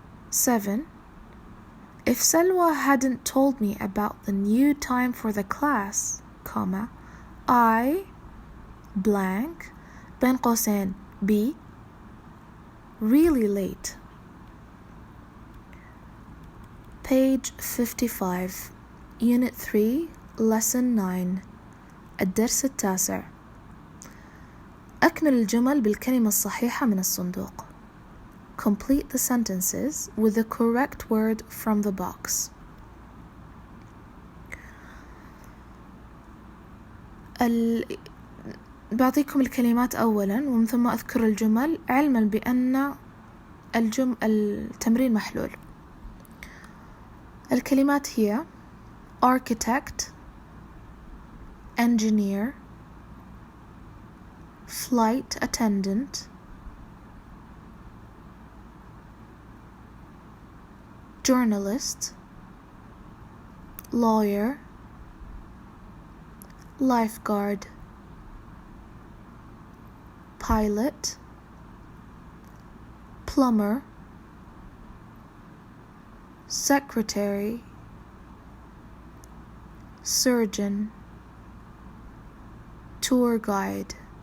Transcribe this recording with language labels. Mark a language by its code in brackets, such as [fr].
[en] 7. If Selwa hadn't told me about the new time for the class, comma, I blank [ar] بين قوسين [en] be really late page 55 unit 3 lesson 9 [ar] الدرس التاسع. أكمل الجمل بالكلمة الصحيحة من الصندوق. [en] Complete the sentences with the correct word from the box. [ar] بعطيكم الكلمات أولا ومن ثم أذكر الجمل علما بأن التمرين محلول. الكلمات هي [en] architect, engineer, flight attendant, journalist, lawyer, lifeguard, pilot, plumber, secretary, surgeon, tour guide.